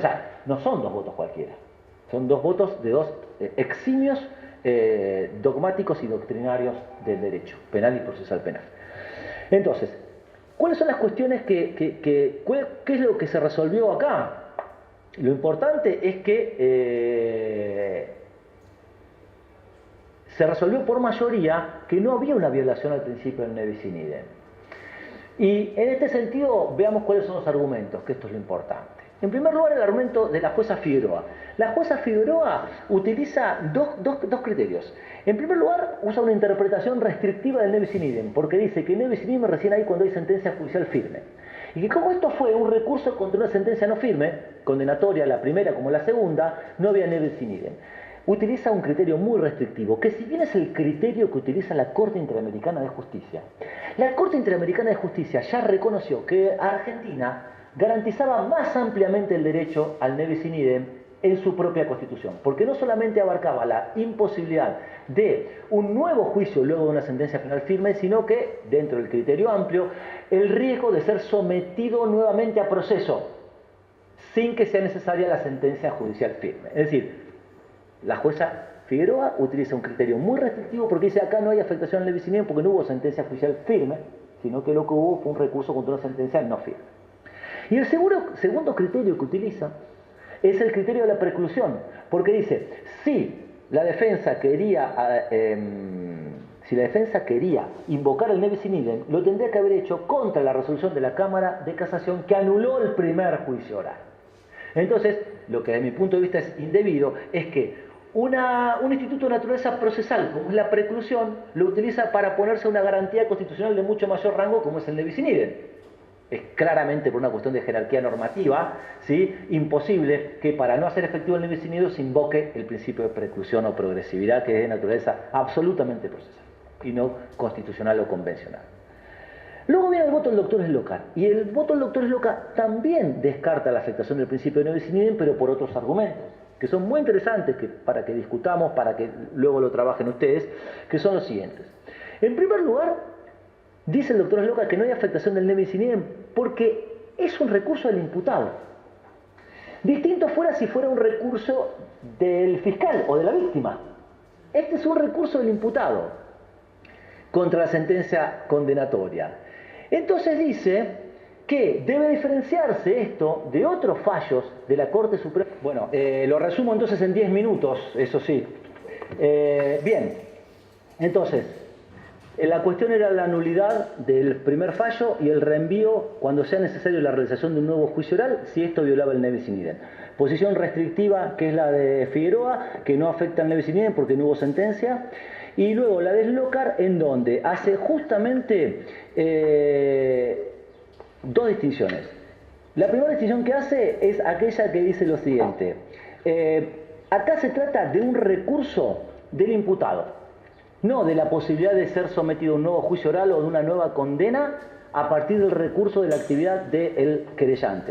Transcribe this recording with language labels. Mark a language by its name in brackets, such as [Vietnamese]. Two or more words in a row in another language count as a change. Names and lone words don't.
[Spanish] O sea, no son dos votos cualquiera, son dos votos de dos eximios dogmáticos y doctrinarios del derecho penal y procesal penal. Entonces, ¿cuáles son las cuestiones qué es lo que se resolvió acá? Lo importante es que se resolvió por mayoría que no había una violación al principio del [Latin] ne bis in idem. [Spanish] Y en este sentido, veamos cuáles son los argumentos, que esto es lo importante. En primer lugar, el argumento de la jueza Figueroa. La jueza Figueroa utiliza dos criterios. En primer lugar, usa una interpretación restrictiva del [Latin] ne bis in idem, [Spanish] porque dice que [Latin] ne bis in idem [Spanish] es recién ahí cuando hay sentencia judicial firme. Y que como esto fue un recurso contra una sentencia no firme, condenatoria la primera como la segunda, no había [Latin] ne bis in idem. [Spanish] Utiliza un criterio muy restrictivo, que si bien es el criterio que utiliza la Corte Interamericana de Justicia, la Corte Interamericana de Justicia ya reconoció que Argentina garantizaba más ampliamente el derecho al [Latin] ne bis in idem [Spanish] en su propia Constitución, porque no solamente abarcaba la imposibilidad de un nuevo juicio luego de una sentencia penal firme, sino que, dentro del criterio amplio, el riesgo de ser sometido nuevamente a proceso sin que sea necesaria la sentencia judicial firme. Es decir, la jueza Figueroa utiliza un criterio muy restrictivo porque dice acá no hay afectación al [Latin] ne bis in idem [Spanish] porque no hubo sentencia judicial firme, sino que lo que hubo fue un recurso contra una sentencia no firme. Y el segundo criterio que utiliza es el criterio de la preclusión, porque dice, si la defensa quería invocar el [Latin] ne bis in idem, [Spanish] lo tendría que haber hecho contra la resolución de la Cámara de Casación que anuló el primer juicio oral. Entonces, lo que desde mi punto de vista es indebido es que un instituto de naturaleza procesal, como es la preclusión, lo utiliza para ponerse una garantía constitucional de mucho mayor rango, como es el [Latin] ne bis in idem. [Spanish] Es claramente por una cuestión de jerarquía normativa, ¿sí?, imposible que para no hacer efectivo el [Latin] ne bis in idem [Spanish] se invoque el principio de preclusión o progresividad, que es de naturaleza absolutamente procesal y no constitucional o convencional. Luego viene el voto del doctor Eslocar, y el voto del doctor Eslocar también descarta la afectación del principio de [Latin] ne bis in idem, [Spanish] pero por otros argumentos, que son muy interesantes para que discutamos, para que luego lo trabajen ustedes, que son los siguientes. En primer lugar, dice el doctor Eslocar que no hay afectación del [Latin] ne bis in idem [Spanish] porque es un recurso del imputado. Distinto fuera si fuera un recurso del fiscal o de la víctima. Este es un recurso del imputado contra la sentencia condenatoria. Entonces dice que debe diferenciarse esto de otros fallos de la Corte Suprema. Bueno, lo resumo entonces en 10 minutos, eso sí. Bien, entonces, La cuestión era la nulidad del primer fallo y el reenvío cuando sea necesario la realización de un nuevo juicio oral si esto violaba el [Latin] nebis in idem. [Spanish] Posición restrictiva, que es la de Figueroa, que no afecta al [Latin] nebis in idem [Spanish] porque no hubo sentencia. Y luego la de Slokar, en donde hace justamente dos distinciones. La primera distinción que hace es aquella que dice lo siguiente. Acá se trata de un recurso del imputado, no de la posibilidad de ser sometido a un nuevo juicio oral o de una nueva condena a partir del recurso de la actividad del querellante.